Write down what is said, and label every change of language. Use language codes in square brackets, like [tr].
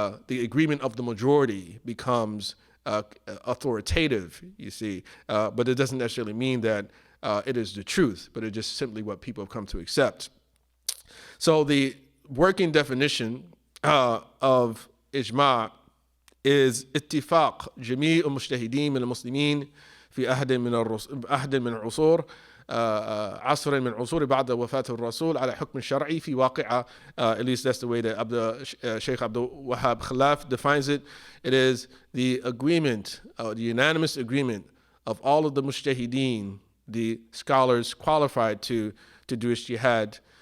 [en] agreement of the majority becomes authoritative, you see, but it doesn't necessarily mean that it is the truth, but it's just simply what people have come to accept. So the working definition of Ijmaa is [ar] اتفاق جميع المجتهدين من المسلمين في عهد من العصور عصر من عصور بعد وفاة الرسول على حكم شرعي في واقعة. [en] At least that's the way that Sheikh Abdul Wahab Khalaf defines it. It is the agreement, the unanimous agreement of all of the Mujtahideen, the scholars qualified to do ijtihad.